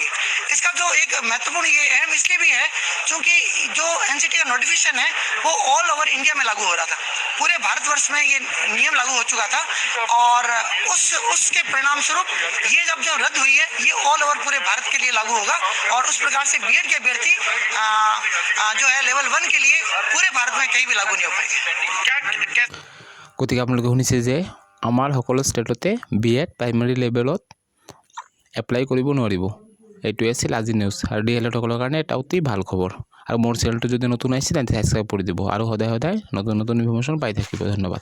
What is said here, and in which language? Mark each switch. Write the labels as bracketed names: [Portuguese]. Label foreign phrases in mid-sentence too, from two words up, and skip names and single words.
[Hindi] इसका जो एक महत्वपूर्ण ये अहम इसलिए भी है क्योंकि जो एनसीटी का नोटिफिकेशन है वो [English] all over India [Hindi] में लागू हो रहा था, पूरे भारतवर्ष में ये नियम लागू हो चुका था और उसके परिणाम स्वरूप ये जब रद्द हुई है ये [English] all over [Hindi] पूरे भारत के लिए लागू होगा और उस प्रकार से बीएड के अभ्यर्थी जो है लेवल 1 के लिए पूरे भारत में कहीं भी लागू नहीं हो पाएंगे। [Assamese] গতিকে আপোনালোকে শুনিছে যে আমাৰ সকলো ষ্টেটতে বিএড প্ৰাইমাৰী লেভেলত এপ্লাই কৰিব নোৱাৰিব। এইটোৱে আছিল আজি নিউজ আৰু ডিএলএডসকলৰ কাৰণে এটা অতি ভাল খবৰ। আৰু মোৰ চেনেলটো যদি নতুন আহিছে তেন্তে সাবস্ক্ৰাইব কৰি দিব আৰু সদায় নতুন ইনফৰমেশ্যন পাই থাকিব।